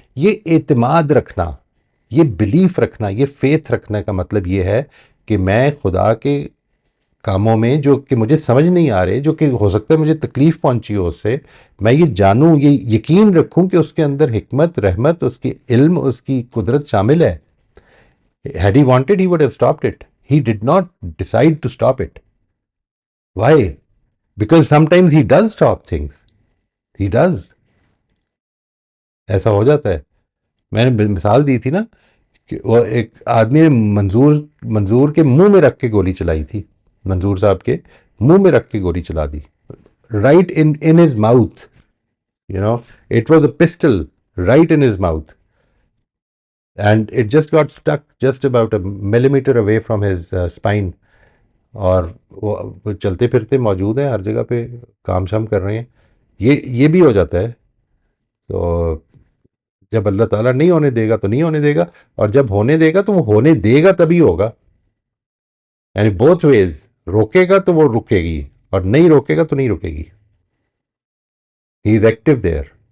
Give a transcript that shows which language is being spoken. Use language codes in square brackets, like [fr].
[ur] یہ اعتماد رکھنا، یہ بلیف رکھنا، یہ فیتھ رکھنے کا مطلب یہ ہے کہ میں خدا کے کاموں میں جو کہ مجھے سمجھ نہیں آ رہے، جو کہ ہو سکتا ہے مجھے تکلیف پہنچی ہو اس سے، میں یہ جانوں، یہ یقین رکھوں کہ اس کے اندر حکمت، رحمت، اس کی علم، اس کی قدرت شامل ہے. [en] Had he wanted, he would have stopped it. He did not decide to stop it. Why? Because sometimes he does stop things. He does. [ur] ایسا ہو جاتا ہے. میں نے مثال دی تھی نا کہ وہ ایک آدمی نے منظور کے منہ میں رکھ کے گولی چلائی تھی، منظور صاحب کے منہ میں رکھ کے گولی چلا دی. [en] Right in his mouth. It was a pistol right in his mouth. And it just got stuck just about a millimeter away from his spine. [ur] اور وہ چلتے پھرتے موجود ہیں ہر جگہ پہ، کام شام کر رہے ہیں. یہ بھی ہو جاتا ہے. تو جب اللہ تعالیٰ نہیں ہونے دے گا تو نہیں ہونے دے گا، اور جب ہونے دے گا تو وہ ہونے دے گا تبھی ہوگا. یعنی [en] both ways, [ur] روکے گا تو وہ رکے گی، اور نہیں روکے گا تو نہیں رکے گی. [en] He is active there.